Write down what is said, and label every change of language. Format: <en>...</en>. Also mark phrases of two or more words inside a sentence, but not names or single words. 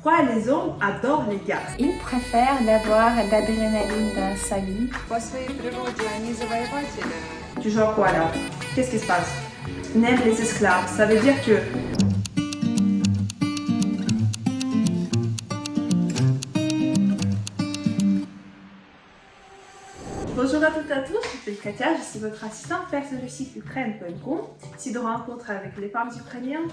<fr>Pourquoi les hommes adorent les garces? Il préfère d'avoir d'adrénaline dans sa vie.</fr> <ru>По своей природе они завоеватели.</ru> <fr>Tu joues à quoi là? Qu'est-ce qui se passe? On aime les esclaves, ça veut dire que... Bonjour à toutes et à tous, je m'appelle Katia, je suis votre assistante perso du site ukraine.com, site de rencontre avec les femmes ukrainiennes.</fr>